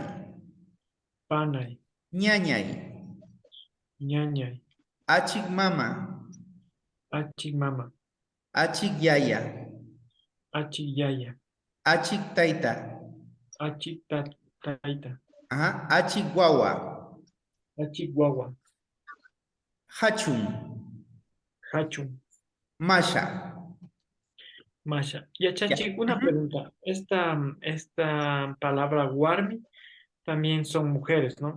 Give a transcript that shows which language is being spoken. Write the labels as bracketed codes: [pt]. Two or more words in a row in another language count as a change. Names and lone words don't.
[qu] panay, Ñañay, ñañay, Achik Mama, achik mama, Achik Yaya, achik yaya, Achik Taita, achik taita, ajá, Achik Guagua, achik guagua, Hachun, hachun, Masha. masha. Ya, Ya. [es] Chanchi, una Ujú. pregunta. Esta palabra warmi también son mujeres, ¿no?